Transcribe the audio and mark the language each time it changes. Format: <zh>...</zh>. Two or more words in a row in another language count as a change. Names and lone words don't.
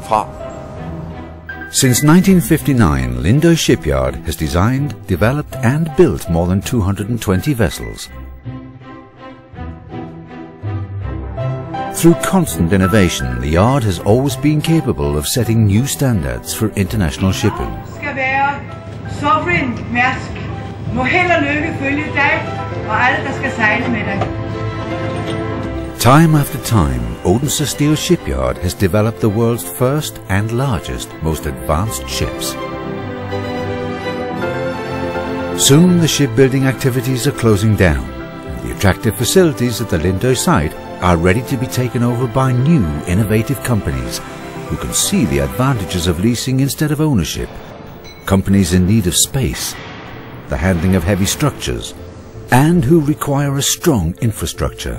<en>Since 1959, Lindø Shipyard has designed, developed and built more than 220 vessels. Through constant innovation, the yard has always been capable of setting new standards for international shipping.</en> <da>Skal være sovereign Mærsk. Må held og lykke følge dig og alle der skal sejle med dig.</da> <en>Time after time, Odense Steel Shipyard has developed the world's first and largest, most advanced ships. Soon the shipbuilding activities are closing down. The attractive facilities at the Lindø site are ready to be taken over by new, innovative companies who can see the advantages of leasing instead of ownership, companies in need of space, the handling of heavy structures, and who require a strong infrastructure.</en>